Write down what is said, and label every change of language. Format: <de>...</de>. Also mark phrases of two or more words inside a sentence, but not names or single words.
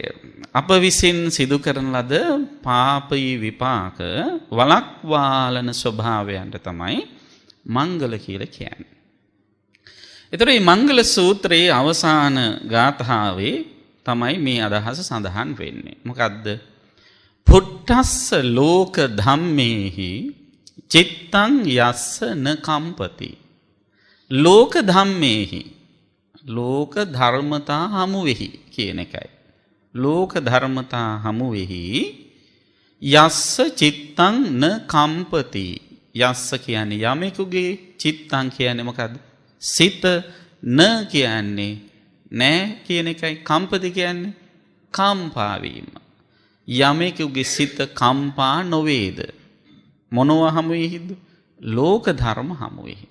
<si>අප විසින් සිදු කරන ලද පාපී විපාක වලක්වාලන ස්වභාවයන්ට තමයි මංගල කියලා කියන්නේ. ඒතර මේ මංගල සූත්‍රයේ අවසාන ගාථාවේ තමයි මේ අදහස සඳහන් වෙන්නේ.</si> <pi>මොකද්ද? පුට්ටස්ස ලෝක ධම්මේහි චිත්තං යස්ස න කම්පති. ලෝක ධම්මේහි,</pi> <si>ලෝක ධර්මතා හමුවෙහි කියන එකයි. ලෝක ධර්මතා හමුවෙහි</si> <pi>යස්ස චිත්තං න කම්පති.</pi> <si>යස්ස කියන්නේ යමෙකුගේ, චිත්තං කියන්නේ මොකද්ද? සිත, න කියන්නේ නෑ කියන එකයි, කම්පති කියන්නේ කම්පා වීම. යමෙකුගේ සිත කම්පා නොවේද? මොනවා හමුවේද? ලෝක ධර්ම හමුවේ.</si>